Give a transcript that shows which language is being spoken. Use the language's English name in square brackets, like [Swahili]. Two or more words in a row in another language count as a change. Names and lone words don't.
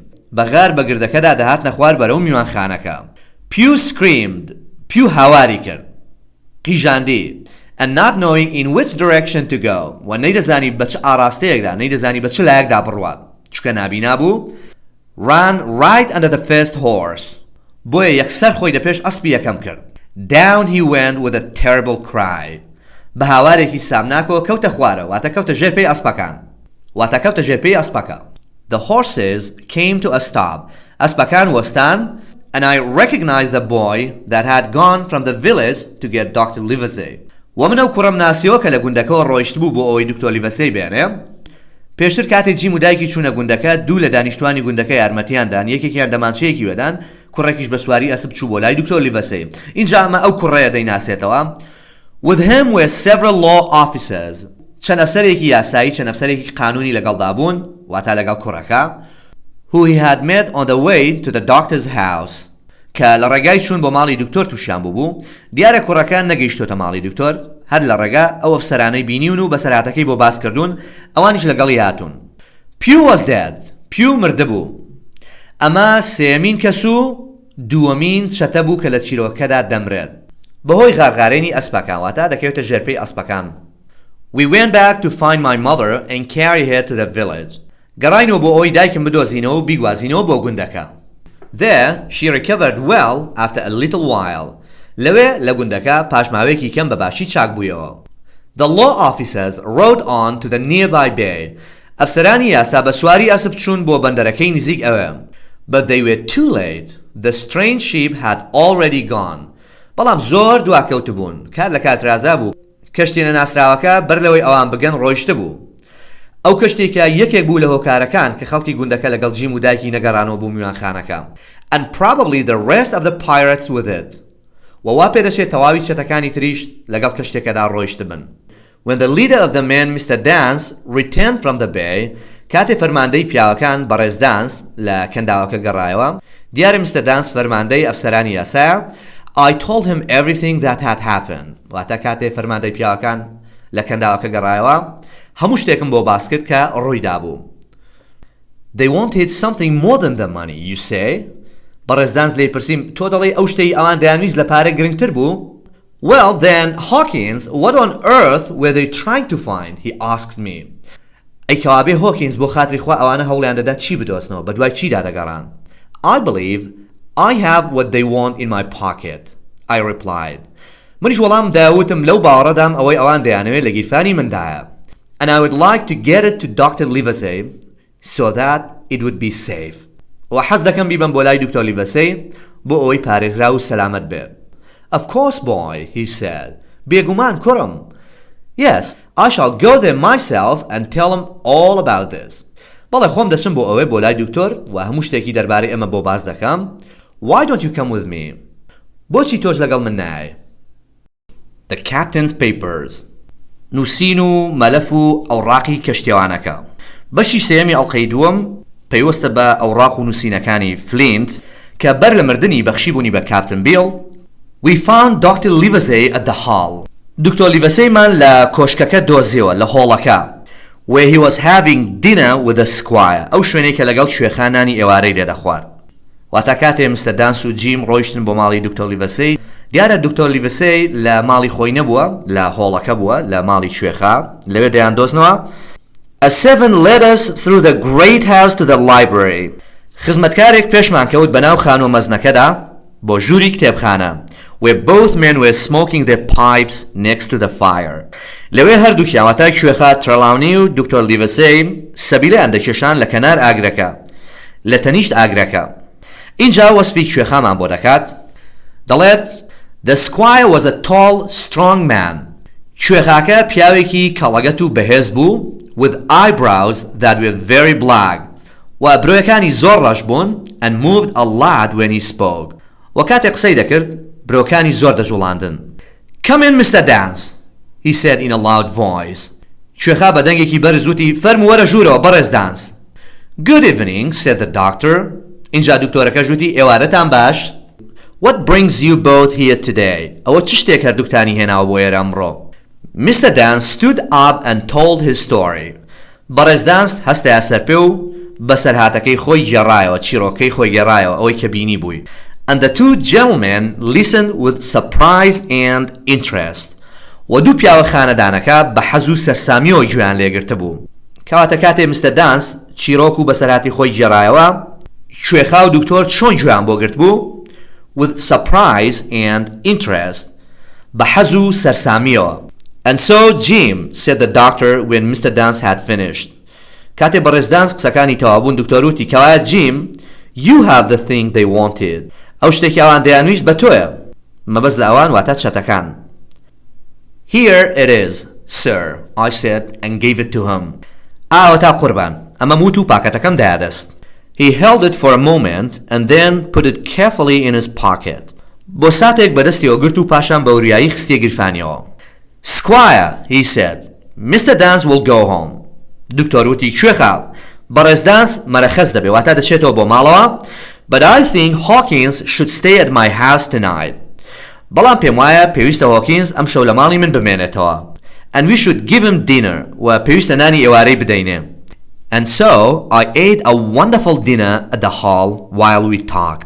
[Central Kurdish] بەغار بە گردەکەدا دەهاتنە خوار بەرەو میوانخانەکە. [English] Pew screamed. [Central Kurdish] Pew هاواری کرد. قیژاندی. [English] And not knowing in which direction to go. [Central Kurdish] و نەیدەزانی بە چ ئاراستەیەکدا نەیدەزانی بە چ لایەکدا بڕوات. چکە نابینا بوو. [English] Ran right under the first horse. [Central Kurdish] بۆیە یەکسەر خۆی دەپێش ئەسپی یەکەم کرد. [English] Down he went with a terrible cry. [Central Kurdish] بە هاوارێکی سامناکەوە کەوتە خوارە واتە کەوتە ژێر پێی ئەسپەکان. واتە کەوتە ژێر پێی ئەسپەکە. [English] The horses came to a stop. [Central Kurdish] ئەسپەکان وەستان [English] and I recognized the boy that had gone from the village to get Dr. Livesey. [Central Kurdish] ومنە و کوڕم ناسیەوە کە لە گوندەکەەوە ڕۆیشت بوو بۆ ئەوەی دکتۆر لیڤەسەی بێنێ. پێشتر کاتێک جیم و دایکی چوونە گوندەکە دوو لە دانیشتوانی گوندەکە یارمەتیاندان یەکێکیان دەمانچەیەکی وەدان کوڕێکیش بە سواری ئەسپ چوو بۆ لای دکتۆر لیڤەسەی. اینجا ئەمە ئەو کوڕەیە دەیناسێتەوە. [English] With him were several law officers. [Central Kurdish] چەند ئەفسەرێکی یاسایی چەند ئەفسەرێکی قانونی لەگەڵدا بوون واتە لەگەڵ کوڕەکە. [English] Who he had met on the way to the doctor's house. [Central Kurdish] کە لە ڕێگای چوون بۆ ماڵی دکتۆر تووشیان بوو دیارە کوڕەکان نەگەیشتۆتە ماڵی دکتۆر هەر لە ڕێگا ئەو ئەفسەرانەی بینیون و بەسەرهاتەکەی بۆ باس کردوون ئەوانیش لەگەڵی هاتوون. [English] Pew was dead. Pew مردبوو. [Central Kurdish] ئەمە سێمین کەس و دووەمین چەتە بوو کە لە چیرۆکەدا دەمرێت. بەهۆی غارغارێنی ئەسپەکان واتە دەکەوێتە ژێرپەی ئەسپەکان. [English] We went back to find my mother and carry her to the village. [Central Kurdish] گەڕاینەوە بۆ ئەوەی دایکم بدۆزینەوە و بیگوازینەوە بۆ گوندەکە. [English] There she recovered well after a little while. [Central Kurdish] لەوێ لە گوندەکە پاشماوەیەکی کەم بەباشی چاک بوویەوە. [English] The law officers rode on to the nearby bay. [Central Kurdish] ئەفسەرانی یاسا بە سواری ئەسپ چوون بۆ بەندەرەکەی نزیک ئەوێ. [English] But they were too late. The strange ship had already gone. [Central Kurdish] بەڵام زۆر دواکەوت بوون. کار لە کاترازا بوو. کەشتێنە ناسراوەکە بەر لەوەی ئەوان بگەن ڕۆیشتە بوو. ئەو کەشتێکە یەکێک بوو لە هۆکارەکان کە خەڵکی گوندەکە لەگەڵ جیم و دایکی نەگەڕانەوە بوو میوانخانەکە. [English] And probably the rest of the pirates with it. [Central Kurdish] ووا پێدەچێت تەواوی چەتەکانی تریش لەگەڵ کەشتێکەدا ڕۆیشت بن. [English] When the leader of the men, Mr. Dance, returned from the bay, [Central Kurdish] کاتێ فەرماندەی پیاوەکان بەڕێز دانس لە کەنداوەکە گەڕایەوە دیارە Mr. Dance فەرماندەی ئەفسەرانی یاسایە. [English] I told him everything that had happened. [Central Kurdish] واتە کاتێ فەرماندەی پیاوەکان لە کەنداوەکە گەڕایەوە هەموو شتێکم بۆ باس کرد کە ڕوویدا بوو. [English] They wanted something more than the money, you say? [Central Kurdish] بەڕێز دانس لێی پرسیم تۆ دەڵێ ئەو شتەی ئەوان دەیانویست لە پارە گرنگتر بوو؟ [English] Well then, Hawkins, what on earth were they trying to find? He asked me. [Central Kurdish] ئەی کەوابێ هۆکینز بۆ خاتری خوا ئەوانە هەوڵیان دەدا چی بدۆزنەوە بە دوای چیدا دەگەڕان؟ [English] I believe I have what they want in my pocket. I replied. [Central Kurdish] منیش وەڵام داوتم لەو باوەڕەدام ئەوەی ئەوان دەیانەوێت لە گیرفانی مندایە. [English] And I would like to get it to Dr. Livesey so that it would be safe. [Central Kurdish] وحەز دەکەم بیبم بۆ لای دکتۆر لیڤەسەی بۆ ئەوەی پارێزرا و سەلامەت بێت. [English] Of course, boy, he said. [Central Kurdish] بێگومان کوڕم. [English] Yes, I shall go there myself and tell him all about this. [Central Kurdish] بەڵێ خۆم دەچم بۆ ئەوەی بۆ لای دکتۆر و هەموو شتێکی دەربارەی ئەمە بۆ باز دەکەم. [English] Why don't you come with me؟ [Central Kurdish] بۆچی تۆش لەگەڵ من نایە؟ [English] The captain's papers. [Central Kurdish] نووسین و مەلەف و ئەوڕاقی کەشتێوانەکە. بەشی سێمی ئەڵقەی دووەم پەیوەستە بە ئەوڕاق و نووسینەکانی فلینت کە بەر لە مردنی بەخشیبوونی بە کاپتن بیل. [English] We found Dr. Livesey at the hall. [Central Kurdish] دکتۆر لیڤەسەیمان لە کۆشکەکە دۆزیەوە لە هۆڵەکە. [English] Where he was having dinner with the squire. [Central Kurdish] ئەو شوێنەی کە لەگەڵ شوێخانانی ئێوارەی لێ دەخوارد. واتە کاتێ مستەر دانس و جیم ڕۆیشتن بۆ ماڵی دکتۆر لیڤەسەی، دیارە دکتۆر لیڤەسەی لە ماڵی خۆی نەبووە، لە هۆڵەکە بووە، لە ماڵی شوێخە، لەوێ دەیاندۆزنەوە. [English] A servant led us through the great house to the library. [Central Kurdish] خزمەتکارێک پێشمان کەوت بەناو خانووە مەزنەکەدا بۆ ژووری کتێبخانە. [English] Where both men were smoking their pipes next to the fire. [Central Kurdish] لەوێ هەردووکیان واتای شوێخە ترەلاونی و دکتۆر لیڤەسەی سەبیلەیان دەکێشان لە کەنار ئاگرەکە، لە تەنیشت ئاگرەکە. اینجا وەسفی شوێخەمان بۆ دەکات. [English] دەڵێت The squire was a tall, strong man. [Central Kurdish] شوێخاکە پیاوێکی کەڵەگەت و بەهێز بوو [English] with eyebrows that were very black. [Central Kurdish] و برۆیەکانی زۆر ڕەش بوون [English] and moved a lot when he spoke. [Central Kurdish] و کاتێک قسەی دەکرد برۆکانی زۆر دەجوڵاندن. [English] Come in, Mr. Dance, he said in a loud voice. [Central Kurdish] شوێخا بە دەنگێکی بەرز وتی فەرموو وەرە ژوورەوە بەڕێز دانس. [English] Good evening, said the doctor. [Central Kurdish] اینجا دکتۆرەکە ژوتی ئێوارەتان باش. [English] What brings you both here today? [Central Kurdish] ئەوە چ شتێک هەردووکتانی هێناوە بۆ ئێرە ئەمڕۆ؟ [English] Mr. Dance stood up and told his story. [Central Kurdish] بەڕێز دانس هەستەیە سەرپێ و بەسەرهاتەکەی خۆی گێڕایەوە، چیرۆکەی خۆی گێڕایەوە ئەوەی کە بینی بووی. [English] And the two gentlemen listened with surprise and interest. [Central Kurdish] و دوو پیاوە خانەدانەکە بە حەز و سەرسامیەوە گوێیان لێگرتە بوو. کەواتە کاتێ مستەر دانس چیرۆک و بەسەرهاتی خۆی گێڕایەوە، شوێخا و دکتۆر چۆن گوێیان بۆ گرت بوو؟ [English] With surprise and interest. [Central Kurdish] بە حەز و سەرسامیەوە. [English] And so, Jim, said the doctor when Mr. Dance had finished. [Central Kurdish] کاتێ بەڕێز دانس قسەکانی تەوابوون دکتۆر وتی کەوایە جیم [English] You have the thing they wanted. [Central Kurdish] ئەو شتێکی ئەوان دەیانویست بە تۆیە. مەبەست لە ئەوان واتە چەتەکان. [English] Here it is, sir, I said and gave it to him. [Central Kurdish] ئاوەتا قوربان، ئەمە موت و پاکەتەکەم دایادەست. [English] He held it for a moment and then put it carefully in his pocket. [Central Kurdish] بۆ ساتێک بەدەستیەوە گرت و پاشان بە وریایی خستیە گیرفانیەوە. [English] Squire, he said, Mr. Dance will go home. [Central Kurdish] دکتۆر وتی کوێخە بەڕێز دانس مەرەخەس دەبێ واتە دەچێتەوە بۆ ماڵەوە. [English] But I think Hawkins should stay at my house tonight. [Central Kurdish] بەڵام پێم وایە پێویستە هۆکینز ئەم شەو لە ماڵی من بمێنێتەوە. [English] And we should give him dinner [Central Kurdish] و پێویستە نانی ئێوارەی بدەینێ. [English] And so I ate a wonderful dinner at the hall while we talked.